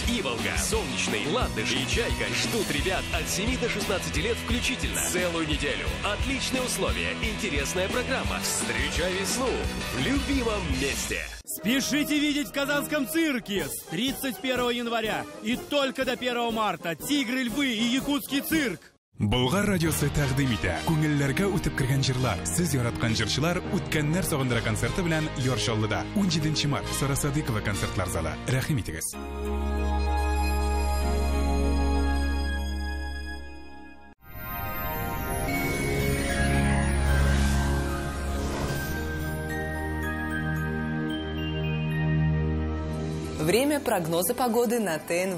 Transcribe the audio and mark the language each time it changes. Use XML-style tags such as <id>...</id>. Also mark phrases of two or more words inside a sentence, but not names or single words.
<ru>Иволга, Солнечный, Ландыш и Чайка ждут ребят от 7 до 16 лет включительно. Целую неделю. Отличные условия, интересная программа. Встречай весну в любимом месте. Спешите видеть в Казанском цирке с 31 января и только до 1 марта «Тигры, львы» и «Якутский цирк».</ru> <tt>Болгар радиосы тәкъдим итә. Күңелләргә үтеп кергән җырлар, сез яраткан җырчылар үткәннәр сагындыра концерты белән Яршаллыда 17 март Сара Садыйкова концертлар залы. Рәхим итегез.</tt> <ru>Время прогноза погоды на ТНВ.</ru>